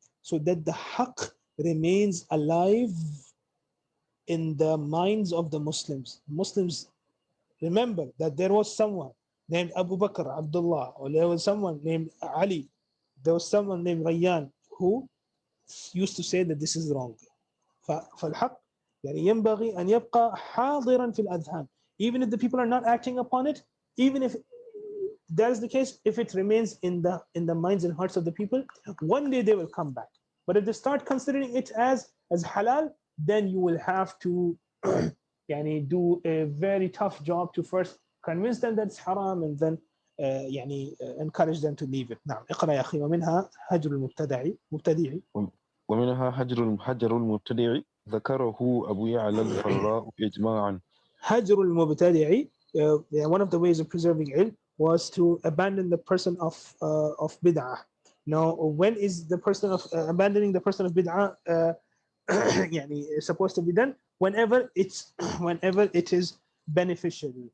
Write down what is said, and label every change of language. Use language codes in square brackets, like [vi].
[en] So that the haqq remains alive in the minds of the Muslims. Muslims remember that there was someone named Abu Bakr, Abdullah, or there was someone named Ali, there was someone named Rayyan who used to say that this is wrong. [ar] فالحق يعني ينبغي أن يبقى حاضرا في الأذهان. [en] Even if the people are not acting upon it, even if that is the case, if it remains in the minds and hearts of the people, one day they will come back. But if they start considering it as halal, then you will have to [ar] يعني [en] do a very tough job to first convince them that it's haram and then يعني encourage them to leave it. [ar] نعم اقرأ يا أخي. ومنها هجر مبتدعي. ومنها حجر المبتدع ذكره أبو يعلى الفراء إجماعا. هجر المبتدع, [en] one of the ways of preserving ilm was to abandon the person of bid'ah. Now, when is the person of abandoning the person of bid'ah [ar] يعني [en] supposed to be done? Whenever it is beneficial.